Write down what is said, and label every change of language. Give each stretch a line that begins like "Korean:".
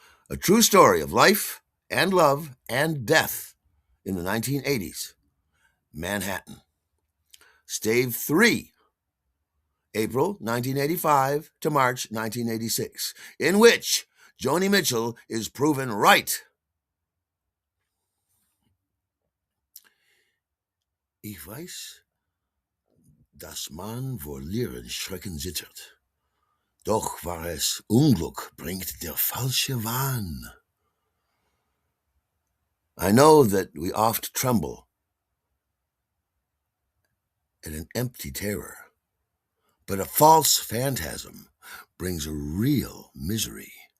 English: A true story of life and love and death in the 1980s. Manhattan. Stave 3, April 1985 to March 1986, in which Joni Mitchell is proven right.
German: Ich weiß, dass man vor Leeren Schrecken zittert. Doch war es Unglück bringt der falsche Wahn.
English: I know that we oft tremble at an empty terror, but a false phantasm brings a real misery.